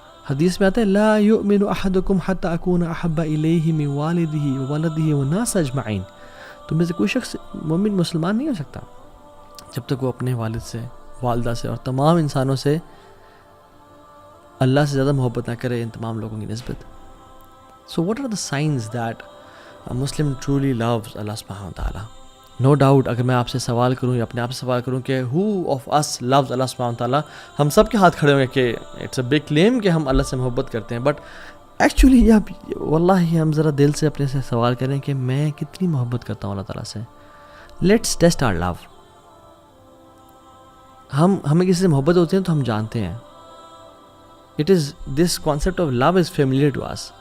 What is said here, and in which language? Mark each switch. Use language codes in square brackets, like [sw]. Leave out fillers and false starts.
[ur] حدیث میں آتا ہے [ar] لا یؤمن احدکم حتی اکون احب الیہ من والدہ وولدہ والناس اجمعین. [ur] تم میں سے کوئی شخص مومن مسلمان نہیں ہو سکتا جب تک وہ اپنے والد سے، والدہ سے اور تمام انسانوں سے اللہ سے زیادہ محبت نہ کرے ان تمام لوگوں کی نسبت. [en] So what are the signs that a Muslim truly loves Allah subhanahu wa ta'ala? No doubt [ur] اگر میں آپ سے سوال کروں یا اپنے آپ سے سوال کروں کہ [en] who of us loves Allah subhanahu wa ta'ala، [ur] ہم سب کے ہاتھ کھڑے ہوں گے کہ [en] it's a big claim [ur] کہ ہم اللہ سے محبت کرتے ہیں. [en] but actually [ur] واللہ ہم ذرا دل سے اپنے سے سوال کریں کہ میں کتنی محبت کرتا ہوں اللہ تعالیٰ سے. [en] Let's test our love. [ur] ہمیں کسی سے محبت ہوتی ہے تو ہم جانتے ہیں. [en] It is this concept of love is familiar to us.